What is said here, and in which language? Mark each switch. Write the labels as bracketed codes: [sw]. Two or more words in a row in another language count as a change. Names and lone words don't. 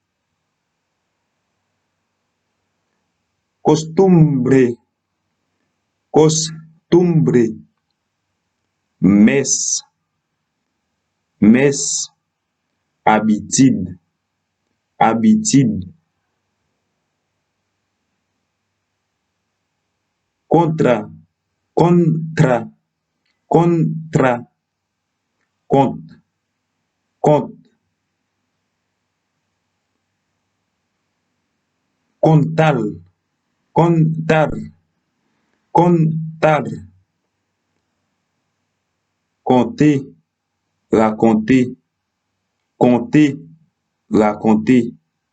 [es] Costumbre, costumbre. [fr] Messe, messe. Habitude, habitude. [es] contra, contra, contra, [fr] compte, compte, [es] contal, contar, contar, [fr] compter, raconter, compter, raconter.